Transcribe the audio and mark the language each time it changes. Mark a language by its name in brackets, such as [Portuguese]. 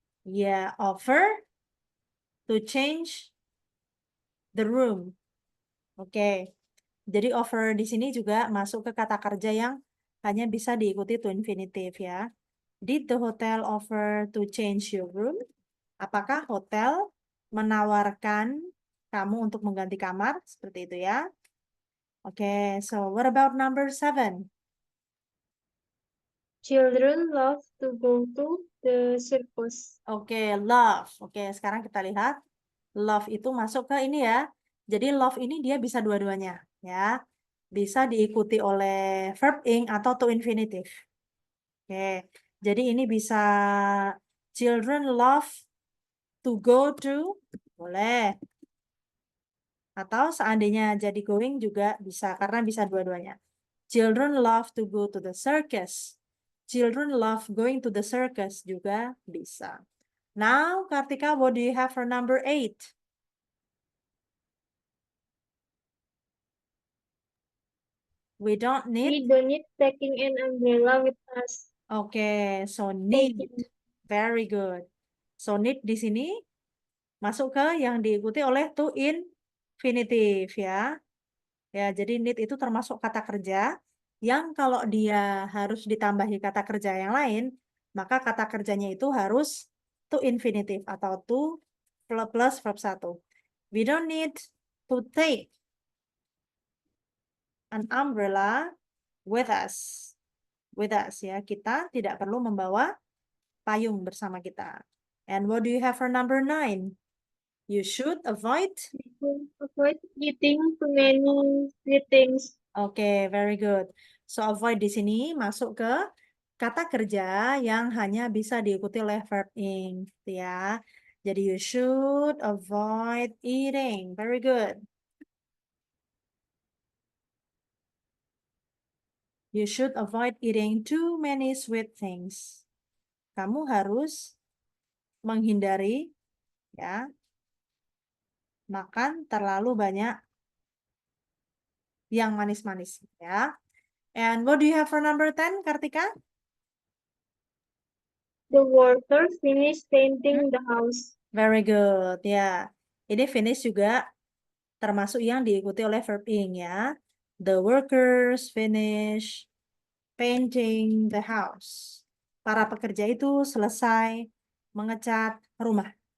[English] yeah, offer to change the room? Oke. [Indonesian] Jadi offer di sini juga masuk ke kata kerja yang hanya bisa diikuti to infinitive ya. [English] Did the hotel offer to change your room? [Indonesian] Apakah hotel menawarkan kamu untuk mengganti kamar? Seperti itu ya. [English] Oke, so what about number 7? Children love to go to the circus. [Indonesian] Oke, love. Oke, sekarang kita lihat. Love itu masuk ke ini ya. Jadi love ini dia bisa dua-duanya ya. Bisa diikuti oleh verb ing atau to infinitive. Oke, jadi ini bisa [English] children love to go to, [Indonesian] boleh. Atau seandainya jadi going juga bisa, karena bisa dua-duanya. [English] Children love to go to the circus. Children love going to the circus [Indonesian] juga bisa. [English] Now, Kartika, what do you have for number 8? We don't need. We don't need taking an umbrella with us. Oke, so need. Taking. Very good. So need [Indonesian] di sini masuk ke yang diikuti oleh to infinitive ya. Ya, jadi need itu termasuk kata kerja yang kalau dia harus ditambahi kata kerja yang lain, maka kata kerjanya itu harus to infinitive atau to plus verb 1. [English] We don't need to take an umbrella with us. With us [Indonesian] ya, kita tidak perlu membawa payung bersama kita. [English] And what do you have for number 9? You should avoid. We should avoid eating too many sweet things. Oke, very good. [Indonesian] So avoid di sini masuk ke kata kerja yang hanya bisa diikuti oleh verb ing, gitu ya. [English] Jadi you should avoid eating. Very good. You should avoid eating too many sweet things. [Indonesian] Kamu harus menghindari ya makan terlalu banyak yang manis-manis ya. [English] And what do you have for number 10, Kartika? The worker finished painting the house. Very good. [Indonesian] Ya. Ini finish juga termasuk yang diikuti oleh verb ing ya. [English] The workers finish painting the house. [Indonesian] Para pekerja itu selesai mengecat rumah.